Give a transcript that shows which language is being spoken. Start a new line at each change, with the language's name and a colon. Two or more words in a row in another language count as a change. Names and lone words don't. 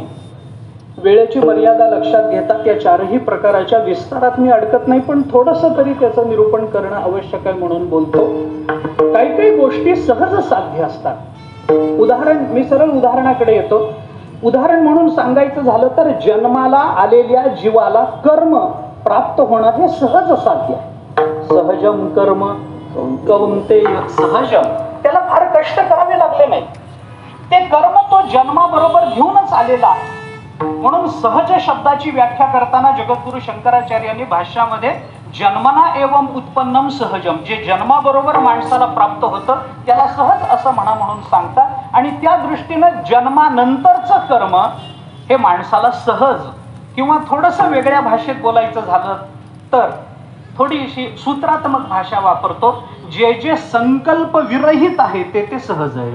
Marathi: वेळेची मर्यादा लक्षात घेता त्या 4ही प्रकाराच्या विस्तारात मी अडकत नाही, पण थोडस तरी त्याचं निरूपण करणं आवश्यक आहे म्हणून बोलतो. काही काही गोष्टी सहज साध्य असतात. उदाहरण, मी सरळ उदाहरणाकडे येतो. उदाहरण म्हणून सांगायचं झालं तर जन्माला आलेल्या जीवाला कर्म प्राप्त होणं हे सहज साध्य आहे.
Sanskrit: सहजम कर्म कौंतेय सहजम,
Marathi: त्याला फार कष्ट करावे लागले नाही. ते कर्म तो जन्माबरोबर घेऊनच आलेला आहे. म्हणून सहज शब्दाची व्याख्या करताना जगद्गुरु शंकराचार्यांनी भाष्यामध्ये
Sanskrit: जन्मना एवं उत्पन्नम सहजम,
Marathi: जे जन्माबरोबर माणसाला प्राप्त होतं त्याला सहज असं म्हणून सांगतात. आणि त्या दृष्टीनं जन्मानंतरचं कर्म हे माणसाला सहज, किंवा थोडंसं वेगळ्या भाषेत बोलायचं झालं तर थोडीशी सूत्रात्मक भाषा वापरतो, जे जे संकल्प विरहित आहे ते ते सहज आहे.